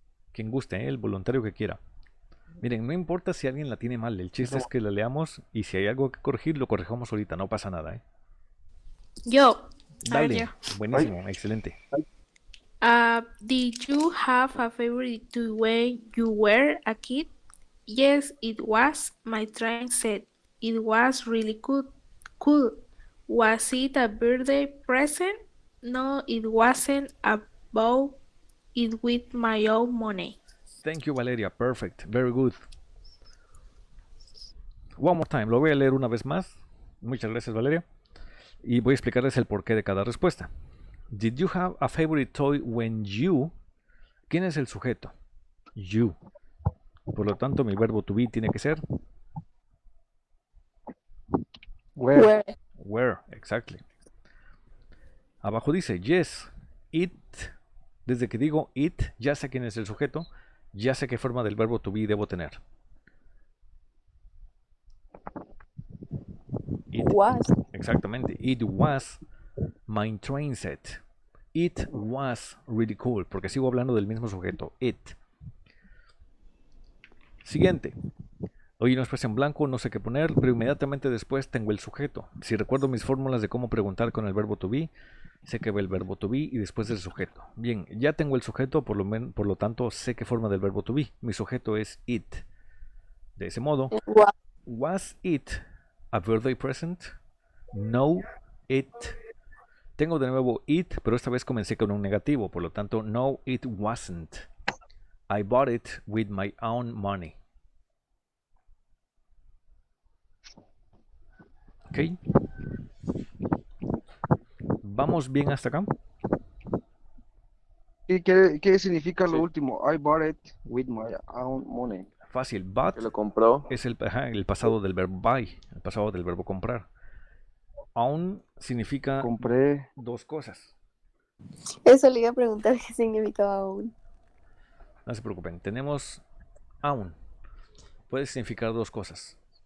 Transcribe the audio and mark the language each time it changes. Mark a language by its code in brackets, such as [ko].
[es] Quien guste, el voluntario que quiera. Miren, no importa si alguien la tiene mal, el chiste es que la leamos y si hay algo que corregir, lo corrijamos ahorita, no pasa nada, ¿eh? Yo. A ver, Dale, yo. buenísimo, excelente. [en] Did you have a favorite toy when you were a kid? Yes, it was. My train set. It was really cool. Was it a birthday present? No, it wasn't. I bought it with my own money. Thank you, Valeria. Perfect. Very good. One more time. [es] Lo voy a leer una vez más. Muchas gracias, Valeria. Y voy a explicarles el porqué de cada respuesta. [en] Did you have a favorite toy when you... [es] ¿Quién es el sujeto? [en] You. [es] Por lo tanto, mi verbo to be tiene que ser... [en] Where? Where, exactly. [es] Abajo dice, [en] yes, it. [es] Desde que digo it, ya sé quién es el sujeto, ya sé qué forma del verbo to be debo tener. [en] It, Was. [es] exactamente. [en] It was my train set. It was really cool, [es] porque sigo hablando del mismo sujeto. [en] It. [es] Siguiente. Hoy no espacio en blanco, no sé qué poner, pero inmediatamente después tengo el sujeto. Si recuerdo mis fórmulas de cómo preguntar con el verbo to be, sé que va el verbo to be y después el sujeto. Bien, ya tengo el sujeto, por lo tanto sé qué forma del verbo to be. Mi sujeto es it. De ese modo, [en] was it a birthday present? No, it. [es] Tengo de nuevo it, pero esta vez comencé con un negativo, por lo tanto, [en] no, it wasn't. I bought it with my own money. Ok. [es] ¿Vamos bien hasta acá? ¿Qué significa Sí. lo último? [en] I bought it with my own money. [es] Fácil. [en] But [es] Que lo compró. es el pasado del verbo buy, el pasado del verbo comprar. Own significa Compré. dos cosas. Eso le iba a preguntar qué significaba aún. No se preocupen. Tenemos own. Puede significar dos cosas.